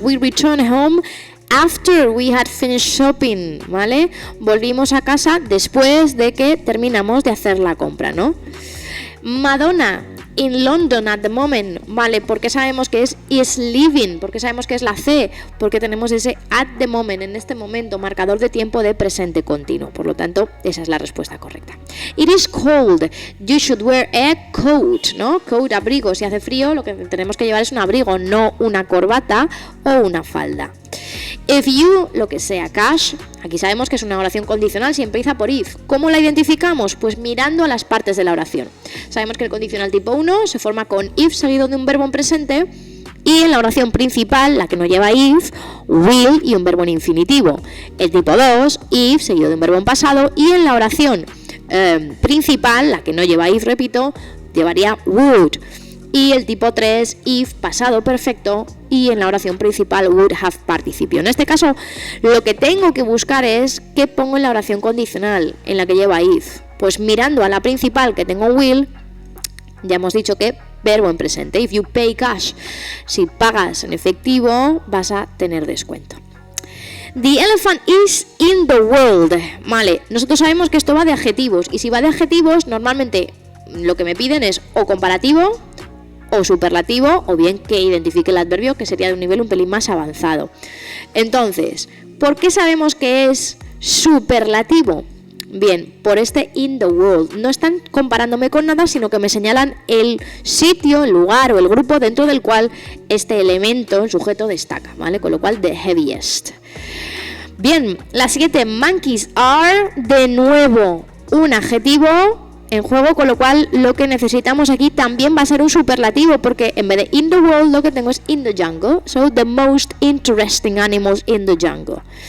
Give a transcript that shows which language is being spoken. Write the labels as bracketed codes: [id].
[en] We returned home after we had finished shopping, ¿vale? [es] Volvimos a casa después de que terminamos de hacer la compra, ¿no? [en] Madonna in London at the moment, [es] ¿vale? Porque sabemos que [en] is living, [es] porque sabemos que es la C, porque tenemos ese [en] at the moment, [es] en este momento, marcador de tiempo de presente continuo. Por lo tanto, esa es la respuesta correcta. [en] It is cold, you should wear a coat, ¿no? [es] Coat, abrigo. Si hace frío, lo que tenemos que llevar es un abrigo, no una corbata o una falda. [en] If you, [es] lo que sea, cash, aquí sabemos que es una oración condicional si empieza por if. ¿Cómo la identificamos? Pues mirando a las partes de la oración. Sabemos que el condicional tipo 1 se forma con if seguido de un verbo en presente, y en la oración principal, la que no lleva if, will y un verbo en infinitivo. El tipo 2, if seguido de un verbo en pasado, y en la oración principal, la que no lleva if, repito, llevaría would. Y el tipo 3, if, pasado perfecto, y en la oración principal would have participio. En este caso, lo que tengo que buscar es qué pongo en la oración condicional, en la que lleva if. Pues mirando a la principal, que tengo will, ya hemos dicho que verbo en presente. [en] If you pay cash, [es] si pagas en efectivo, vas a tener descuento. [en] The elephant is in the world. [es] Vale, nosotros sabemos que esto va de adjetivos, y si va de adjetivos, normalmente lo que me piden es o comparativo, o superlativo, o bien que identifique el adverbio, que sería de un nivel un pelín más avanzado. Entonces, ¿por qué sabemos que es superlativo? Bien, por este in the world. No están comparándome con nada, sino que me señalan el sitio, el lugar o el grupo dentro del cual este elemento, el sujeto, destaca, ¿vale? Con lo cual, [en] the heaviest. [es] Bien, la siguiente, [en] monkeys are, [es] de nuevo, un adjetivo en juego, con lo cual lo que necesitamos aquí también va a ser un superlativo, porque en vez de [en] in the world [es] lo que tengo es [en] in the jungle. So the most interesting animals in the jungle.